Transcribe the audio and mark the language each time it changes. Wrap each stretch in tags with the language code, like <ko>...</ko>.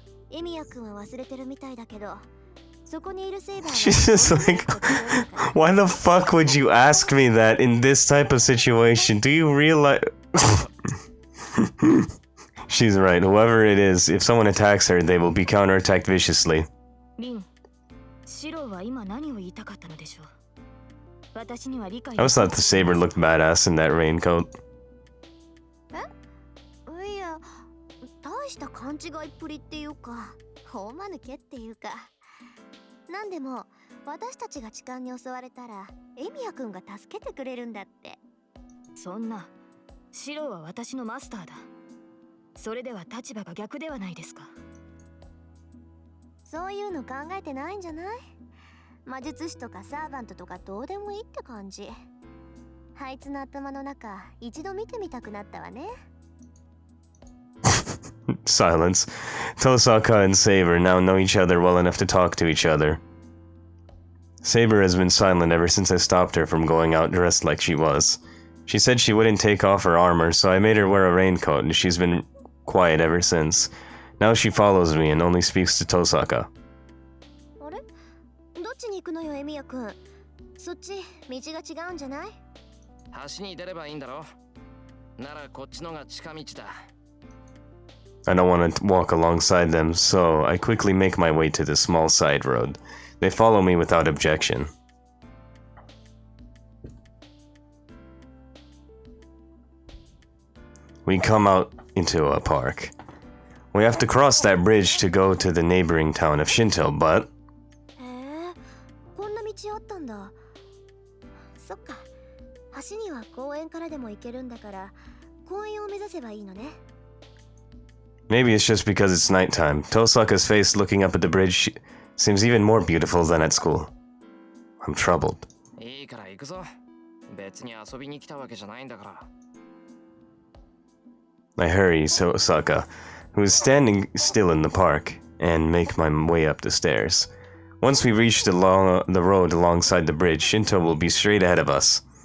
<ja>エミヤ君は忘れてるみたいだけど、そこにいるセイバー。</ja> <en>She's just like, why the fuck would you ask me that in this type of situation? Do you realize? She's right. Whoever it is, if someone attacks her, they will be counterattacked viciously.</en> <ja>リン、シロは今何を言いたかったのでしょう。私には理解。</ja> <en>I always thought the saber looked badass in that raincoat.</en> <ja>いや、大した勘違いっぷりっていうか、大間抜けっていうか。なんでも私たちが痴漢に襲われたらエミヤ君が助けてくれるんだって。そんな、シロは私のマスターだ。それでは立場が逆ではないですか。そういうの考えてないんじゃない？魔術師とかサーバントとかどうでもいいって感じ。あいつの頭の中一度見てみたくなったわね。</ja> <en>Silence. Tosaka and Saber now know each other well enough to talk to each other. Saber has been silent ever since I stopped her from going out dressed like she was. She said she wouldn't take off her armor, so I made her wear a raincoat, and she's been quiet ever since. Now she follows me and only speaks to Tosaka.</en> <ja>あれ？どっちに行くのよ、エミヤ君。そっち道が違うんじゃない？橋に出ればいいんだろ。ならこっちのが近道だ。</ja> <en>I don't want to walk alongside them, so I quickly make my way to the small side road. They follow me without objection. We come out into a park. We have to cross that bridge to go to the neighboring town of Shinto, but...</en> <ja>へえ、こんな道あったんだ。そっか。橋には公園からでも行けるんだから、公園を目指せばいいのね。</ja> <en>Maybe it's just because it's nighttime. Tosaka's face looking up at the bridge seems even more beautiful than at school. I'm troubled.</en> <ja>いいから行くぞ。別に遊びに来たわけじゃないんだから。</ja> <en>I hurry Tosaka, who is standing still in the park, and make my way up the stairs. Once we reach the road alongside the bridge, Shinto will be straight ahead of us.</en>